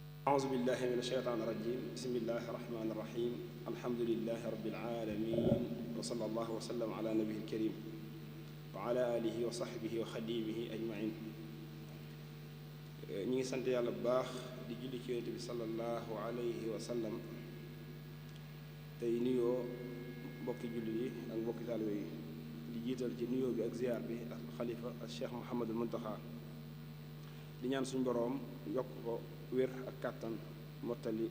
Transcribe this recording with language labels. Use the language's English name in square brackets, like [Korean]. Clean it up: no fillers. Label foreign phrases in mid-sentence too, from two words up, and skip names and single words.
[Arabic] أعوذ بالله من الشيطان الرجيم بسم الله الرحمن الرحيم الحمد لله رب العالمين وصلى الله وسلم على نبيه الكريم وعلى آله وصحبه وخديمه أجمعين [Wolof] ñi ngi sant yàlla bu baax di julli ci yonent bi [Arabic] صلى الله عليه وسلم [Wolof] tey nuyoo mbokki julli yi ak mbokki taalibe yi di jiital ci nuyoo bi ak ziyaar bi ak xalifa ak cheikh Mouhamadul Muntaxa di ñaan suñ boroom yokk ko wér ak kàttan mottali